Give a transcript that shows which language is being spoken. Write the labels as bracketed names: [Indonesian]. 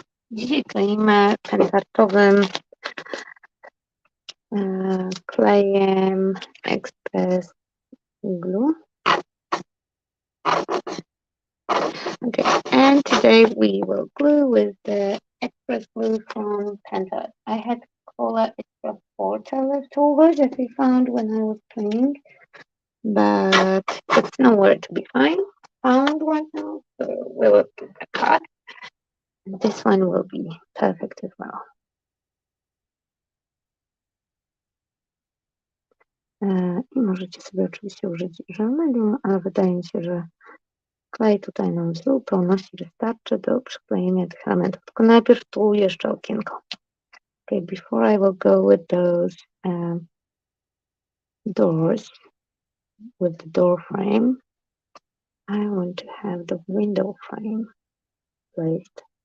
[Polish] Dzisiaj kleimy pędzelowym klejem Express Glue. [English] Okay, and today we will glue with the express glue from Penta. I had cola extra porta left over that we found when I was cleaning, but it's nowhere to be found right now, so we will give it a cut. And this one will be perfect as well. [Polish] I możecie sobie oczywiście użyć żelmedium, ale wydaje mi się, że klej tutaj nam w zupełności wystarczy do przyklejenia tych elementów. Tylko najpierw tu jeszcze okienko. [English] Okay, before I will go with those doors, with the door frame, I want to have the window frame placed.